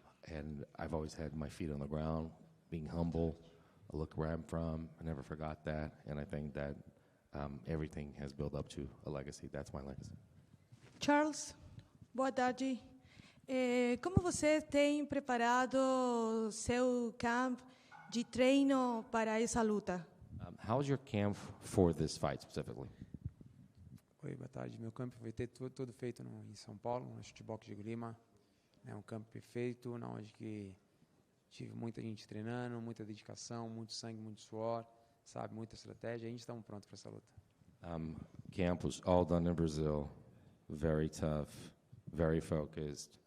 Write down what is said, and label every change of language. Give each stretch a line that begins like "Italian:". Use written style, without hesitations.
English: And I've always had my feet on the ground, being humble. I look where I'm from. I never forgot that. And I think that everything has built up to a legacy. That's my legacy.
Portuguese: Charles, boa tarde. Como você tem preparado seu camp de treino para essa luta?
English: How's your camp for this fight specifically?
Portuguese: Oi, boa tarde. Meu campo foi todo feito em São Paulo, no Chutebox de Lima. É um campo perfeito, onde que tive muita gente treinando, muita dedicação, muito sangue, muito suor, sabe, muita estratégia. A gente está pronto para essa luta.
English: Camp was all done in Brazil, very tough, very focused.